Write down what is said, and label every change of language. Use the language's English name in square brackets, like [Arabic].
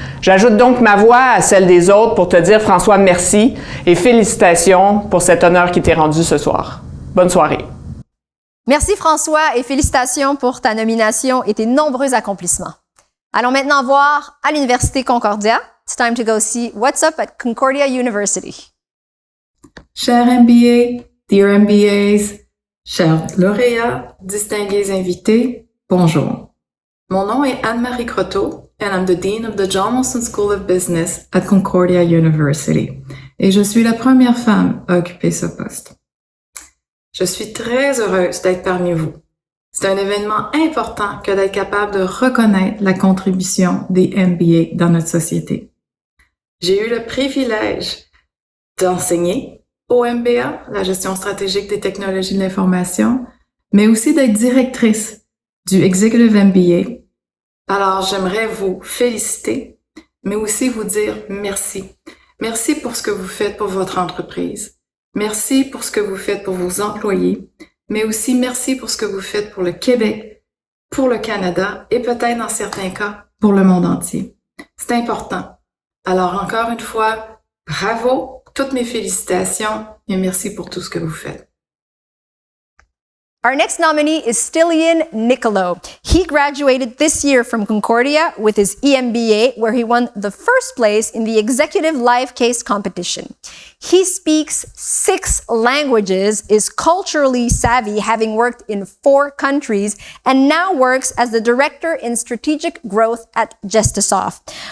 [French] J'ajoute donc ma voix à celle des autres pour te dire, François, merci et félicitations pour cet honneur qui t'est rendu ce soir. Bonne soirée. Merci François et félicitations pour ta nomination et tes nombreux accomplissements. Allons maintenant voir à l'Université Concordia. [English] It's time to go see what's up at Concordia University. [French] Chers MBA, [English] dear MBAs, [French] chers lauréats, distingués invités, bonjour. Mon nom est Anne-Marie Croteau [English] and I'm the Dean of the John Molson School of Business at Concordia University. [French] Et je suis la première femme à occuper ce poste. Je suis très heureuse d'être parmi vous. C'est un événement important que d'être capable de reconnaître la contribution des MBA dans notre société. J'ai eu le privilège d'enseigner au MBA, la gestion stratégique des technologies de l'information, mais aussi d'être directrice du Executive MBA. Alors, j'aimerais vous féliciter, mais aussi vous dire merci. Merci pour ce que vous faites pour votre entreprise. Merci pour ce que vous faites pour vos employés, mais aussi merci pour ce que vous faites pour le Québec, pour le Canada et peut-être dans certains cas pour le monde entier. C'est important. Alors encore une fois, bravo, toutes mes félicitations et merci pour tout ce que vous faites. [English] Our next nominee is Stilian Nicolo. He graduated this year from Concordia with his EMBA, where he won the first place in the Executive Live Case competition. He speaks 6 languages, is culturally savvy, having worked in 4 countries, and now works as the Director in Strategic Growth at Gestisoft.